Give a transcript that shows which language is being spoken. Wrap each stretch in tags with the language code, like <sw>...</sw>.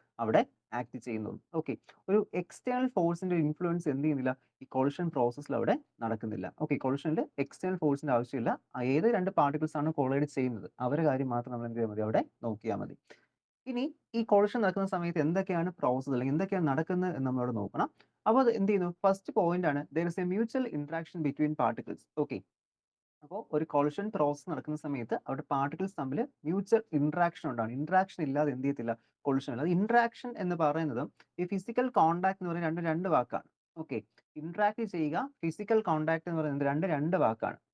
<ml>അവിടെ ആക്ട് ചെയ്യുന്നുള്ളൂ. ഓക്കെ, ഒരു എക്സ്റ്റേണൽ ഫോഴ്സിന്റെ ഇൻഫ്ലുവൻസ് എന്ത് ചെയ്യുന്നില്ല? ഈ കൊളിഷൻ പ്രോസസ്സിൽ അവിടെ നടക്കുന്നില്ല. ഓക്കെ, കൊളിഷനിൽ എക്സ്റ്റേണൽ ഫോഴ്സിന്റെ ആവശ്യമില്ല. ഏത് 2 പാർട്ടിക്കിൾസ് ആണ് കൊളൈഡ് ചെയ്യുന്നത് അവരുടെ കാര്യം മാത്രം നമ്മൾ എന്ത് ചെയ്താൽ മതി? അവിടെ നോക്കിയാൽ മതി. ഇനി ഈ കൊളിഷൻ നടക്കുന്ന സമയത്ത് എന്തൊക്കെയാണ് പ്രോസസ് അല്ലെങ്കിൽ എന്തൊക്കെയാണ് നടക്കുന്നത് എന്ന് നമ്മളവിടെ നോക്കണം. അപ്പോൾ അത് എന്ത് ചെയ്യുന്നു?</ml> <en>First point ആണ് there is a mutual interaction between particles.</en> <ml>Okay, അപ്പോൾ ഒരു കൊളിഷൻ പ്രോസസ് നടക്കുന്ന സമയത്ത് അവിടെ പാർട്ടിക്കിൾസ് തമ്മിൽ മ്യൂച്വൽ ഇന്ററാക്ഷൻ ഉണ്ടാകും. ഇന്ററാക്ഷൻ ഇല്ലാതെ എന്ത് ചെയ്യത്തില്ല? കൊളിഷൻ ഇല്ല. ഇന്ററാക്ഷൻ എന്ന് പറയുന്നത് ഈ ഫിസിക്കൽ കോൺടാക്ട് എന്ന് പറയുന്നത് രണ്ട് വാക്കാണ്. ഓക്കെ, ഇന്ററാക്ട് ചെയ്യുക, ഫിസിക്കൽ കോൺടാക്ട് എന്ന് പറയുന്നത് രണ്ട് വാക്കാണ്.</ml>